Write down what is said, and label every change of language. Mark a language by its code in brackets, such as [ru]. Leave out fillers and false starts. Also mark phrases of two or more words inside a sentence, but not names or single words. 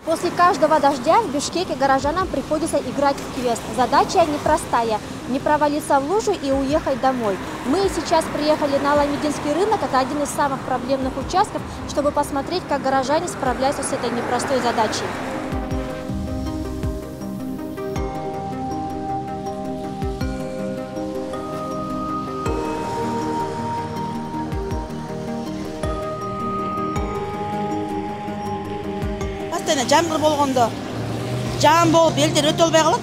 [ru] После каждого дождя в Бишкеке горожанам приходится играть в квест. Задача непростая – не провалиться в лужу и уехать домой. Мы сейчас приехали на Аламединский рынок. Это один из самых проблемных участков, чтобы посмотреть, как горожане справляются с этой непростой задачей. [ky] Жаңбыр болгондо жаам болуп элдер өтө албай калат.